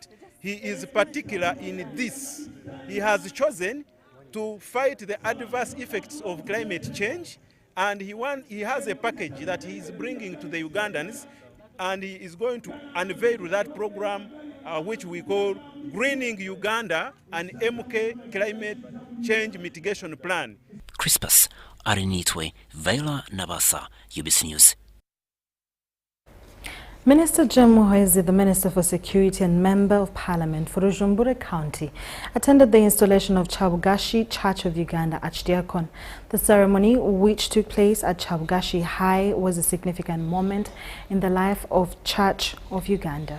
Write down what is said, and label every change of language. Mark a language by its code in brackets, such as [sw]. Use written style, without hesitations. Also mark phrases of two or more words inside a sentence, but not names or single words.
[en] He is particular in this. He has chosen to fight the adverse effects of climate change, and he has a package that he is bringing to the Ugandans, and he is going to unveil that program which we call Greening Uganda and MK Climate Change Mitigation Plan. Crispus Arinitwe, Vaila Nabasa, UBC News. Minister Jim Muhoozi, the Minister for Security and Member of Parliament for Bujumbura County, attended the installation of Chabugashi Church of Uganda Archdiakon. The ceremony, which took place at Chabugashi High, was a significant moment in the life of Church of Uganda.